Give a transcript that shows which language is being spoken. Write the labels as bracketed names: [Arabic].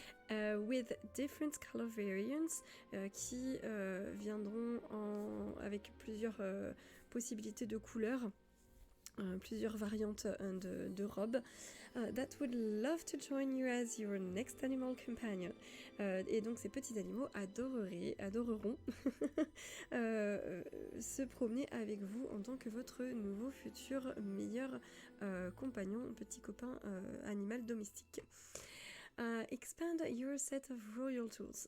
[English] With different color variants [French] qui viendront avec plusieurs possibilités de couleurs. Plusieurs variantes de robes. [English] That would love to join you as your next animal companion. [French] Et donc ces petits animaux adoreront se promener avec vous en tant que votre nouveau futur meilleur compagnon, petit copain animal domestique. [English] Expand your set of royal tools.